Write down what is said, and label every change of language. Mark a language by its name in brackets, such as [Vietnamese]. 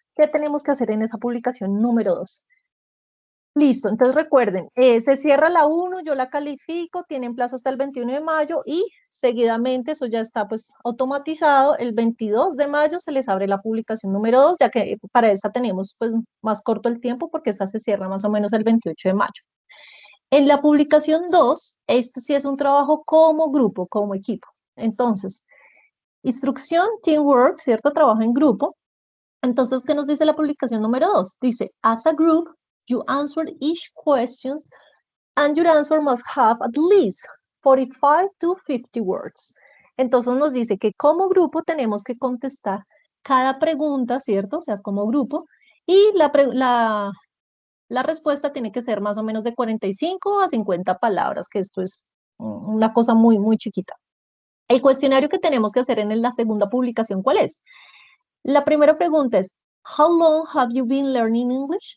[Spanish] ¿Qué tenemos que hacer en esa publicación número 2? Listo, entonces recuerden, se cierra la 1, yo la califico, tienen plazo hasta el 21 de mayo y seguidamente, eso ya está pues automatizado, el 22 de mayo se les abre la publicación número 2, ya que para esta tenemos pues más corto el tiempo porque esta se cierra más o menos el 28 de mayo. En la publicación 2, este sí es un trabajo como grupo, como equipo. Entonces, instrucción, teamwork, ¿cierto? Trabajo en grupo. Entonces, ¿qué nos dice la publicación número 2? [English] Dice, as a group, you answer each question and your answer must have at least 45 to 50 words. [Spanish] Entonces nos dice que como grupo tenemos que contestar cada pregunta, ¿cierto? O sea, como grupo, y la respuesta tiene que ser más o menos de 45 a 50 palabras, que esto es una cosa muy, muy chiquita. El cuestionario que tenemos que hacer en la segunda publicación, ¿cuál es? La primera pregunta es, how long have you been learning English?